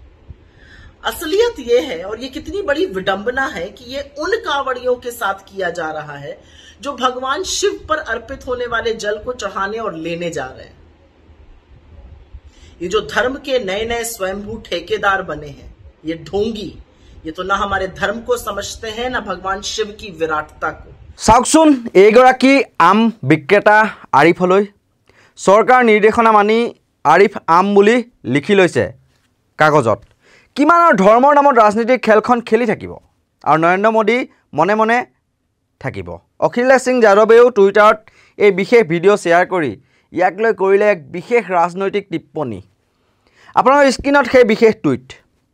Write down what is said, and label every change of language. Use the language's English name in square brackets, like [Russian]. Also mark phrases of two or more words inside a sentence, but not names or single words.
[Hindi] असलियत ये है और ये कितनी बड़ी विडंबना है कि ये उन कावड़ियों के साथ किया जा रहा है जो भगवान शिव पर अर्पित होने वाले जल को चढ़ाने और लेने जा रहे हैं ये जो धर्म के नए नए स्वयंभू ठेकेदार बने हैं ये ढोंगी ये तो ना हमारे धर्म को समझते हैं ना भगवान शिव की विराटता को [Assamese] চাওকচোন এইগৰাকী আম বিক্ৰেতা আৰিফলৈ চৰকাৰ নিৰ্দেশনা মানি আৰিফ আম বুলি লিখি লৈছে কাগজত কিমানৰ ধৰ্মৰ নামত ৰাজনীতিৰ খেলখন খেলি থাকিব আৰু নৰেন্দ্ৰ মোদী মনে মনে থাকিব অখিলেশ সিং যাদৱেও টুইটাৰত এই বিশেষ ভিডিঅ' শ্বেয়াৰ কৰি ইয়াক লৈ কৰিলে এক বিশেষ ৰাজনৈতিক টিপ্পনী আপোনালোকৰ স্ক্ৰীনত সেই বিশেষ টুইট